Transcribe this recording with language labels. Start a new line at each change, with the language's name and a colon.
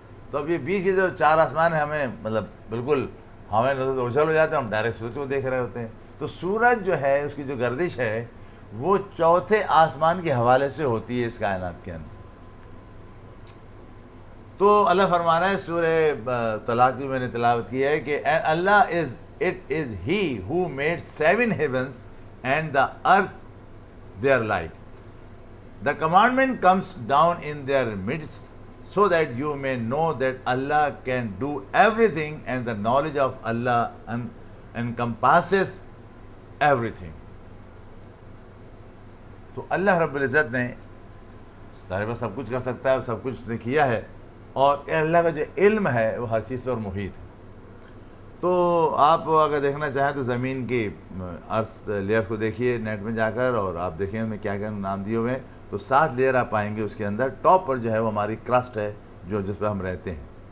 Urdu: تو اب یہ بیچ کے جو 4 آسمان ہیں ہمیں مطلب بالکل ہمیں نظر اوجھل ہو جاتے ہیں، ہم ڈائریکٹ سورج کو دیکھ رہے ہوتے ہیں، تو سورج جو ہے اس کی جو گردش ہے وہ 4تھے آسمان کے حوالے سے ہوتی ہے اس کائنات کے اندر۔ تو اللہ فرما رہا ہے سورہ طلاق میں نے تلاوت کی ہے کہ اللہ
English: it is he who made 7 heavens and the earth their like. The commandment comes down in their midst so that you may know that Allah can do everything, and the knowledge of Allah encompasses everything.
Urdu: تو اللہ رب العزت نے صاحب سب کچھ کر سکتا ہے، سب کچھ نے کیا ہے، اور اللہ کا جو علم ہے وہ ہر چیز پر محیط ہے۔ تو آپ اگر دیکھنا چاہیں تو زمین کی ارتھ لیئر کو دیکھیے نیٹ میں جا کر، اور آپ دیکھیں ان میں کیا کیا نام دیے ہوئے ہیں، تو 7 لیئر آپ پائیں گے اس کے اندر۔ ٹاپ پر جو ہے وہ ہماری کرسٹ ہے، جس پہ ہم رہتے ہیں۔